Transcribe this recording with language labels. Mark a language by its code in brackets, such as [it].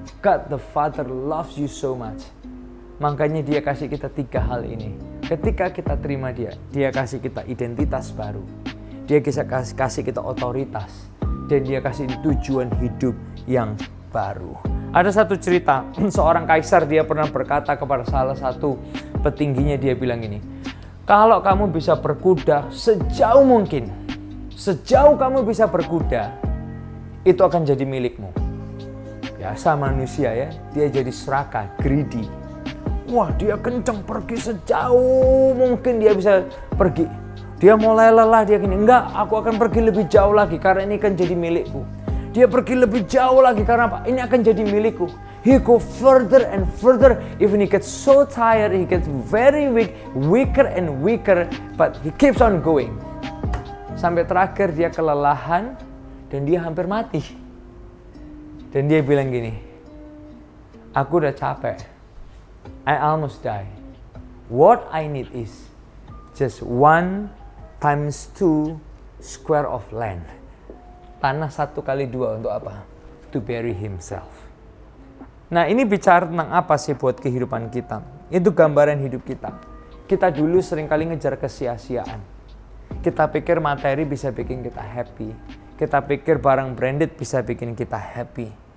[en] God the Father loves you so much. [id] Makanya dia kasih kita 3 hal ini. Ketika kita terima dia kasih kita identitas baru. Dia kasih kita otoritas. Dan dia kasih tujuan hidup yang baru. Ada satu cerita, seorang kaisar dia pernah berkata kepada salah satu petingginya, dia bilang gini, kalau kamu bisa berkuda sejauh mungkin, sejauh kamu bisa berkuda, itu akan jadi milikmu. Biasa manusia ya, dia jadi serakah, greedy. Wah, dia kencang pergi sejauh mungkin dia bisa pergi. Dia mulai lelah, dia gini, enggak, aku akan pergi lebih jauh lagi karena ini kan jadi milikku. Dia pergi lebih jauh lagi karena apa? Ini akan jadi milikku. [en] He go further and further, even he gets so tired, he gets very weak, weaker and weaker, but he keeps on going. [id] Sampai terakhir dia kelelahan dan dia hampir mati. Dan dia bilang gini, aku udah capek. [en] I almost die. What I need is just 1 times 2 square of land. [id] Tanah 1 kali 2 untuk apa? [en] To bury himself. [id] Nah ini bicara tentang apa sih buat kehidupan kita? Itu gambaran hidup kita. Kita dulu seringkali ngejar kesia-siaan. Kita pikir materi bisa bikin kita happy. Kita pikir barang branded bisa bikin kita happy.